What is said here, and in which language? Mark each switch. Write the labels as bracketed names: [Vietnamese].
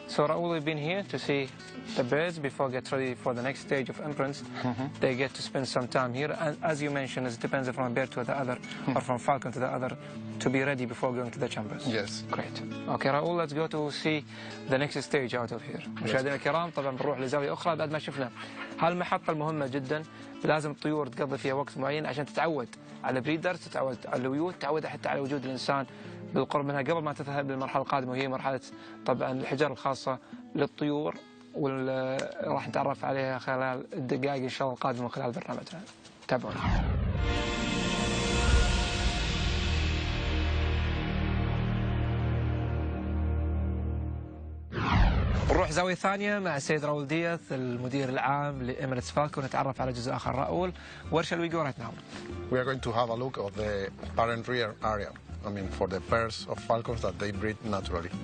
[English] So Raul, we've been here to see the birds before get ready for the next stage of imprints. They get to spend some time here, and as you mentioned, it depends from a bird to the other, or from falcon to the other, to be ready before going to the chambers. Yes. Great. Okay Raul, let's go to see the next stage out of here. [Arabic] مشاهدينا الكرام، طبعا بنروح لزاوية أخرى بعد ما شفنا هالمحطة المهمة جدا. لازم الطيور تقضي فيها وقت معين عشان تتعود على البريدرز، تتعود على الويود، تتعود حتى على وجود الإنسان بالقرب منها قبل ما تذهب للمرحلة القادمة، وهي مرحلة طبعا الحجر الخاصة للطيور، راح نتعرف عليها خلال الدقائق إن شاء الله القادمة خلال برنامجنا. تابعونا. نروح زاوية ثانية مع السيد راؤول دياث المدير العام لإماراتس فالكون ونتعرف على جزء آخر. [English] Raoul, where shall we go right now? We are going to have a look at the parent rear area. I mean, for the pairs of falcons that they breed naturally.